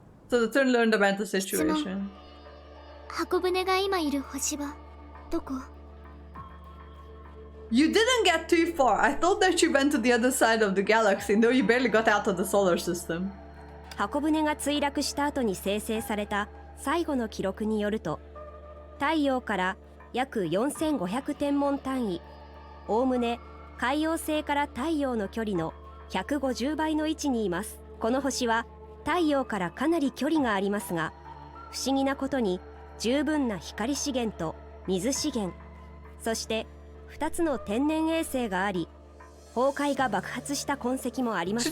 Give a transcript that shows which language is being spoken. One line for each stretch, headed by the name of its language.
English: So the turn learned about the situation.
Japanese: 箱舟が今いる星はどこ？
English: You didn't get too far. I thought that you went to the other side of the galaxy. No, you barely got out of the solar system.
Japanese: 箱舟が墜落した後に生成された最後の記録によると、太陽から約4500天文単位、おおむね海洋星から太陽の距離の150倍の位置にいます。この星は太陽からかなり距離がありますが、不思議なことに十分な光資源と水資源、そして2つの天然衛星があり、崩壊が爆発した痕跡もありません。